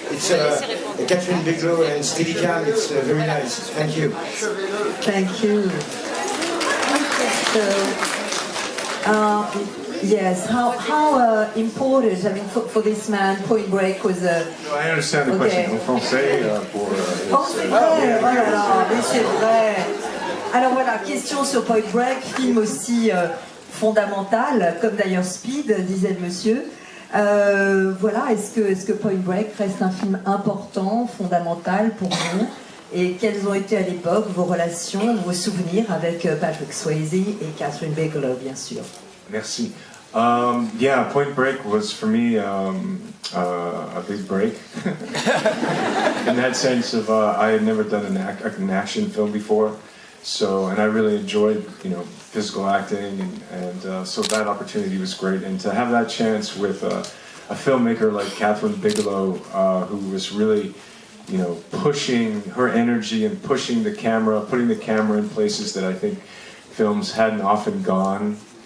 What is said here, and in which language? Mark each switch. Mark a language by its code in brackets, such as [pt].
[en] It's Catherine Bigelow and Steadicam. It's very nice. Thank you. Thank you. So, yes, how important, I mean, for this man, Point Break was a... No, I understand the question. [fr] En français, pour... Oh, c'est vrai, oh là là, mais c'est vrai. Alors voilà, question sur Point Break, film aussi fondamental, comme d'ailleurs Speed, disait le monsieur. Voilà, est-ce que Point Break reste un film important, fondamental pour vous? Et quelles ont été à l'époque vos relations, vos souvenirs avec Patrick Swayze et Catherine Bigelow, bien sûr? Merci. [en] Yeah, Point Break was for me a big break. In that sense of I had never done an action film before, so and I really enjoyed physical acting and so that opportunity was great, and to have that chance with a filmmaker like Catherine Bigelow who was really pushing her energy and pushing the camera, putting the camera in places that I think films hadn't often gone.